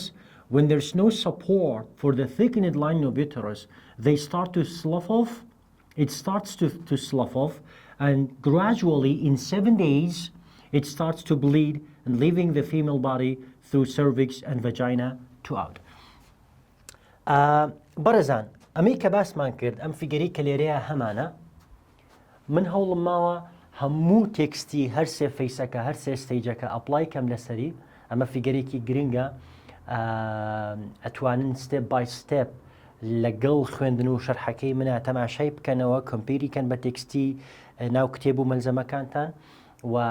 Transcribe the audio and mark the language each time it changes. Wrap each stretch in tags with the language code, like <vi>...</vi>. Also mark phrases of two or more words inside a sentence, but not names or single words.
<en>When there's no support for the thickened lining of uterus, they start to slough off. It starts to slough off, and gradually in 7 days, it starts to bleed and leaving the female body through cervix and vagina to out.</en> <ckb>بەڕێزان ئەمەی کە باسمان کرد ئەم فیگەری کە لێرەیە هەمانە من هەوڵم ماوە هەموو تێکستی هەر سێ فەیسەکە هەر سێ ستەیجەکە ئەپلای کەم لەسەری ئەمە فیگەرێکی گرنگە ئەتوانن</ckb> <en>step by step</en> <ckb>لەگەڵ خوێندن و شەرحەکەی منە تەماشای بکەنەوە کۆمپیریکەن بە تێکستی ناو کتێب و مەلزەمەکانتان و</ckb>